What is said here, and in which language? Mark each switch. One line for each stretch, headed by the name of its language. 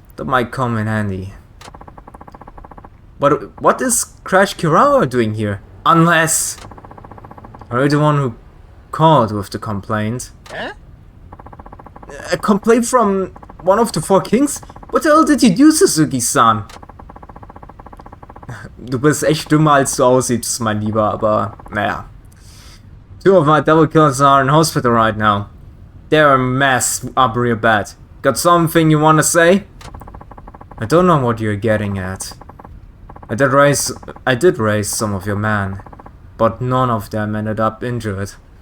English: That might come in handy. But what is Crash Kirawa doing here? Unless... Are you the one who called with the complaint? Eh? A complaint from one of the 4 kings? What the hell did you do, Suzuki-san?
German: Du bist echt dümmer als du aussiehst, mein Lieber, aber naja.
English: 2 of my Devil Killers are in hospital right now. They're a mess up real bad. Got something you wanna say? I don't know what you're getting at. I did raise some of your men, but none of them ended up injured.